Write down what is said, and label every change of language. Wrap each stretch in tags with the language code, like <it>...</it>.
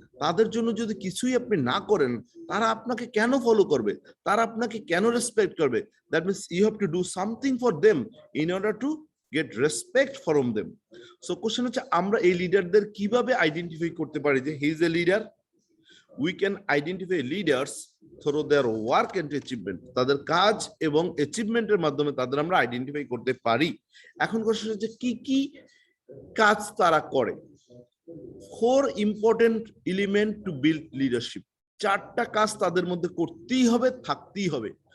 <bn>তাদের জন্য যদি কিছুই আপনি না করেন, তারা আপনাকে কেন ফলো করবে, তারা আপনাকে কেন রেসপেক্ট করবে?</bn> <en>That means you have to do something for them in order to get respect from them.</en> <bn>So question হচ্ছে আমরা এই লিডারদের কিভাবে আইডেন্টিফাই করতে পারি যে</bn> <en>He is a leader? we can identify leaders through their work and achievement.</en> <bn>তাদের কাজ এবং অ্যাচিভমেন্টের মাধ্যমে তাদের আমরা আইডেন্টিফাই করতে পারি। এখন কোশ্চেন হচ্ছে কি কি কাজ তারা করে। 4</bn> <en>Important element to build leadership.</en> <bn>4টা কাজ তাদের মধ্যে করতেই হবে, থাকতেই হবে।</bn>